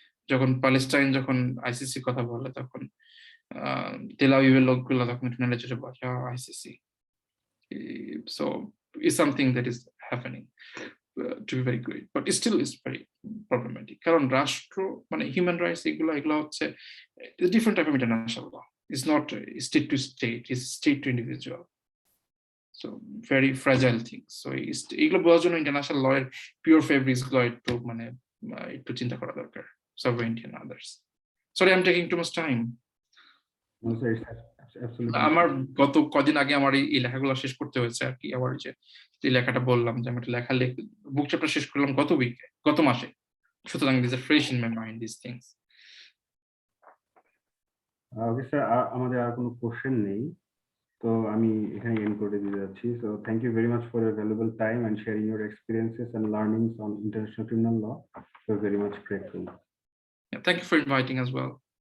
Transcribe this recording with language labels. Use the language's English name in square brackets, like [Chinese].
[Bangla] যখন প্যালেস্টাইন যখন আইসিসি কথা বলে, তখন তেল আবিবের লোকগুলা তখন নেড়ে চলে বসে ICC. [English] so is something that is happening to be very great, but it still is very problematic, [Bangla] কারণ রাষ্ট্র মানে হিউম্যান রাইটস এগুলো হচ্ছে [English] Different type of international law. It's not state to state, it's state to individual. So very fragile things. [Bangla] So এগুলো বোঝার জন্য international law এর pure fabrics গুলো একটু চিন্তা করা দরকার, [English] sovereignty and others. Sorry, I'm taking too much time. No, sir, it's absolutely. [Bangla] আমার গত কদিন আগে আমার এই লেখাগুলো শেষ করতে হয়েছে আর কি। আমার যে লেখাটা বললাম যে আমি একটা লেখা বুক চ্যাপ্টার শেষ করলাম গত মাসে, সুতরাং [English] This are fresh in my mind this things. [Bangla] Okay sir, আমাদের আর কোনো কোশ্চেন নেই, তো আমি এখানে এন্ড করে দিতে যাচ্ছি। [English] So thank you very much for your valuable time and sharing your experiences and learnings on international criminal law. We're very much grateful. Thank you for inviting as well.